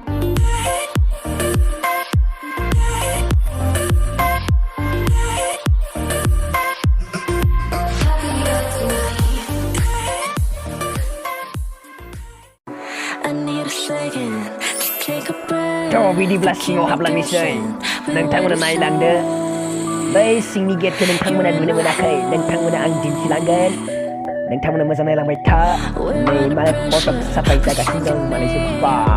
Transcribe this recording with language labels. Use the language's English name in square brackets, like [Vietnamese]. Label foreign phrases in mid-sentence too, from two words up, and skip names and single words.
[English] I need a second to take a breath. [Bodo] बिदि ब्लास्टिंआव हाबलांनोसै नोंथांमोना नायलांदो बै सिंनि गेटखौ नोंथांमोना नुनो मोनाखै नोंथांमोना आं दिन्थिलांगोन नोंथांमोना मोजां नायलांबाय था नै मा फट' साफाय जागासिनो दं मालायसो बा